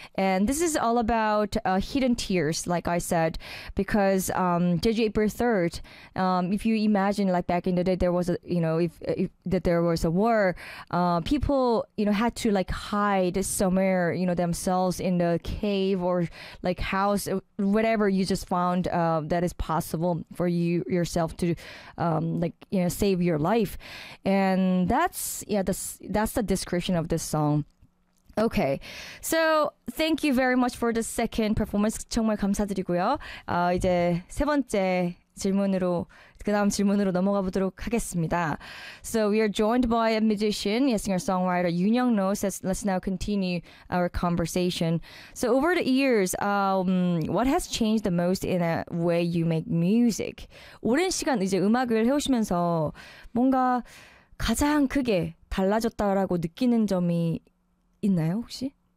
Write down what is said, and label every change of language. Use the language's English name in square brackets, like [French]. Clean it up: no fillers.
[English] And this is all about hidden tears, like I said, because Jeju April 3rd, if you imagine like back in the day, there was a, you know, if that there was a war, people, you know, had to like hide somewhere, you know, themselves in the cave or like house, whatever you just found that is possible for you yourself to like, you know, save your life. And that's the description of this song. Okay, so thank you very much for the second performance. [Korean] 정말 감사드리고요. 이제 세 번째 질문으로 그 다음 질문으로 넘어가 보도록 하겠습니다. [English] So we are joined by a musician, a singer-songwriter, Yoon Young-no. Let's now continue our conversation. So over the years, what has changed the most in a way you make music? [Korean] 오랜 시간 이제 음악을 해오시면서 뭔가 가장 크게 달라졌다라고 느끼는 점이 있나요, 혹시?